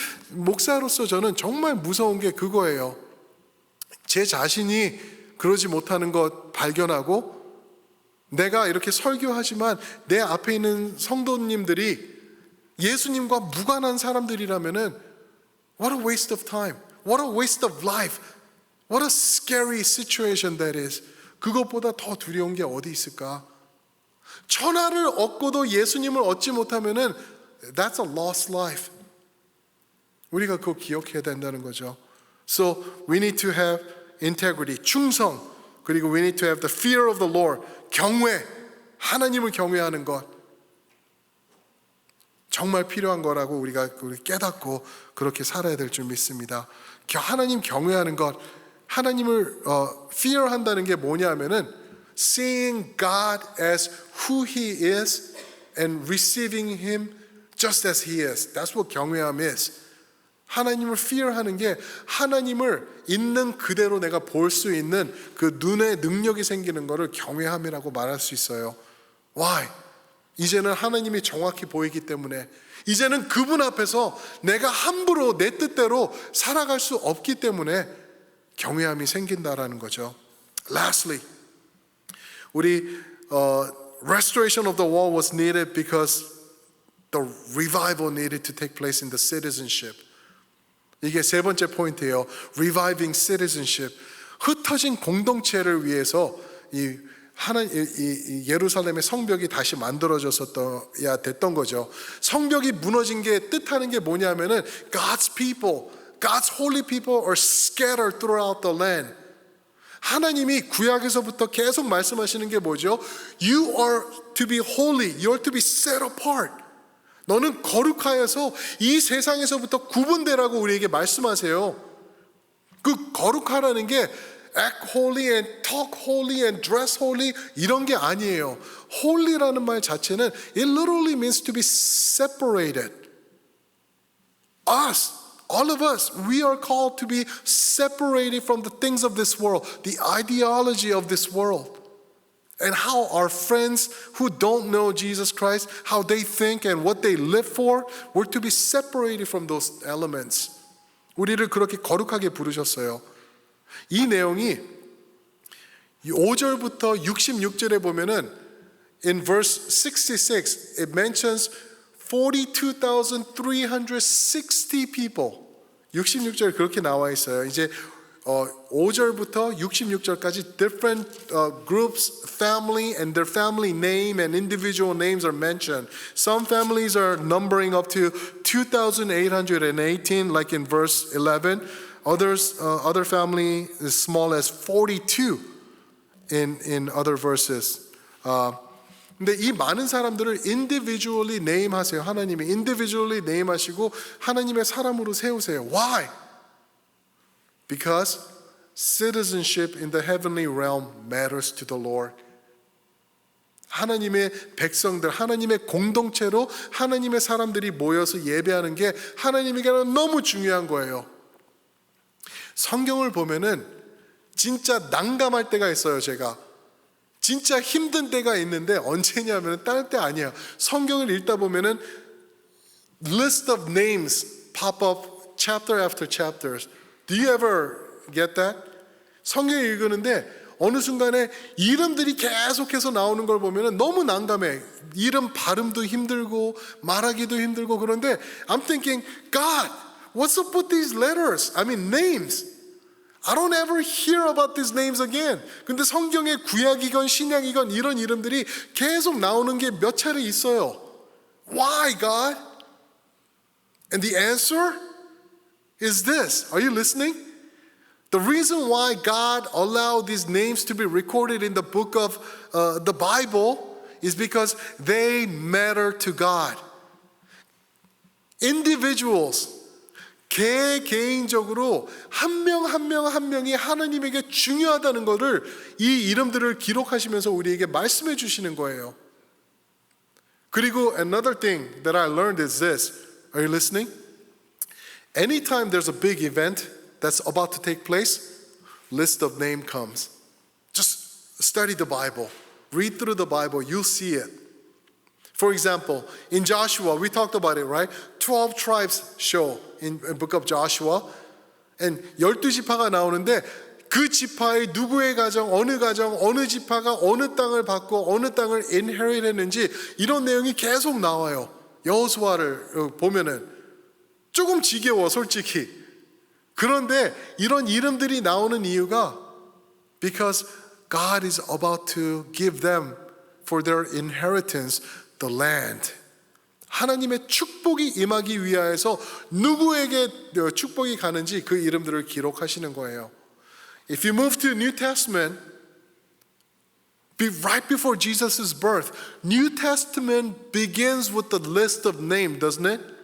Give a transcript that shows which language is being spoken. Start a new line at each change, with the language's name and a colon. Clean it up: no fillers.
Korean: 목사로서 저는 정말 무서운 게 그거예요. 제 자신이 그러지 못하는 것 발견하고 내가 이렇게 설교하지만 내 앞에 있는 성도님들이 예수님과 무관한 사람들이라면은
English: what a waste of time. What a waste of life. What a scary situation that is.
Korean: 그것보다 더 두려운 게 어디 있을까? 천하를 얻고도 예수님을 얻지 못하면은
English: that's a lost life.
Korean: 우리가 그거 기억해야 된다는 거죠.
English: So we need to have integrity, 충성, 그리고 we need to have the fear of the Lord, 경외,
Korean: 하나님을 경외하는 것. 정말 필요한 거라고 우리가 깨닫고 그렇게 살아야 될 줄 믿습니다. 하나님 경외하는 것, 하나님을 fear한다는 게 뭐냐면은
English: seeing God as who He is and receiving Him just as He is. That's what 경외함 is.
Korean: 하나님을 fear하는 게 하나님을 있는 그대로 내가 볼 수 있는 그 눈의 능력이 생기는 것을 경외함이라고 말할 수 있어요.
English: Why?
Korean: 이제는 하나님이 정확히 보이기 때문에 이제는 그분 앞에서 내가 함부로 내 뜻대로 살아갈 수 없기 때문에 경외함이 생긴다라는 거죠.
English: Lastly, 우리 restoration of the wall was needed because the revival needed to take place in the citizenship.
Korean: 이게 세 번째 포인트예요.
English: Reviving citizenship.
Korean: 흩어진 공동체를 위해서 이 예루살렘의 성벽이 다시 만들어졌어야 됐던 거죠. 성벽이 무너진 게 뜻하는 게 뭐냐면은
English: God's people, God's holy people are scattered throughout the land.
Korean: 하나님이 구약에서부터 계속 말씀하시는 게 뭐죠?
English: You are to be holy, you are to be set apart.
Korean: 너는 거룩하여서 이 세상에서부터 구분되라고 우리에게 말씀하세요. 그 거룩하라는 게
English: act holy and talk holy and dress holy
Korean: 이런 게 아니에요. holy라는 말 자체는
English: it literally means to be separated. Us, all of us, we are called to be separated from the things of this world, the ideology of this world. And how our friends who don't know Jesus Christ, how they think and what they live for, we're to be separated from those elements.
Korean: 우리를 그렇게 거룩하게 부르셨어요. 이 내용이 5절부터 66절에 보면은
English: in verse 66, it mentions 42,360 people.
Korean: 66절 그렇게 나와 있어요. 이제 5절부터 66절까지
English: different groups, family, and their family name and individual names are mentioned. Some families are numbering up to 2,818, like in verse 11. Other family as small as 42 in other verses.
Korean: 근데 이 많은 사람들을 individually name하세요. 하나님이 individually name하시고 하나님의 사람으로 세우세요.
English: Why? Because citizenship in the heavenly realm matters to the Lord.
Korean: 하나님의 백성들, 하나님의 공동체로 하나님의 사람들이 모여서 예배하는 게 하나님에게는 너무 중요한 거예요. 성경을 보면은 진짜 난감할 때가 있어요. 제가 진짜 힘든 때가 있는데 언제냐면 다른 때 아니야. 성경을 읽다 보면은
English: list of names pop up chapter after chapters. Do you ever get that?
Korean: 성경 읽으는데 어느 순간에 이름들이 계속해서 나오는 걸 보면은 너무 난감해. 이름 발음도 힘들고 말하기도 힘들고 그런데
English: I'm thinking, God, what's up with these letters? I mean names. I don't ever hear about these names again.
Korean: 근데 성경에 구약이건 신약이건 이런 이름들이 계속 나오는 게 몇 차례 있어요.
English: Why, God? And the answer is this. Are you listening? The reason why God allowed these names to be recorded in the book of the Bible is because they matter to God.
Korean: Individuals, 개인적으로 한 명 한 명이 하나님에게 중요하다는 것을 이 이름들을 기록하시면서 우리에게 말씀해 주시는 거예요.
English: 그리고 another thing that I learned is this. Are you listening? Anytime there's a big event that's about to take place, list of name comes. Just study the Bible. Read through the Bible. You'll see it. For example, in Joshua, we talked about it, right? 12 tribes show in the book of Joshua.
Korean: And 12지파가 나오는데 그 지파의 누구의 가정, 어느 지파가 어느 땅을 받고 어느 땅을 inherit 했는지 이런 내용이 계속 나와요. 여호수아를 보면은 조금 지겨워 솔직히. 그런데 이런 이름들이 나오는 이유가
English: because God is about to give them for their inheritance the land.
Korean: 하나님의 축복이 임하기 위하여서 누구에게 축복이 가는지 그 이름들을 기록하시는 거예요.
English: If you move to New Testament, right before Jesus' birth, New Testament begins with the list of names, doesn't it?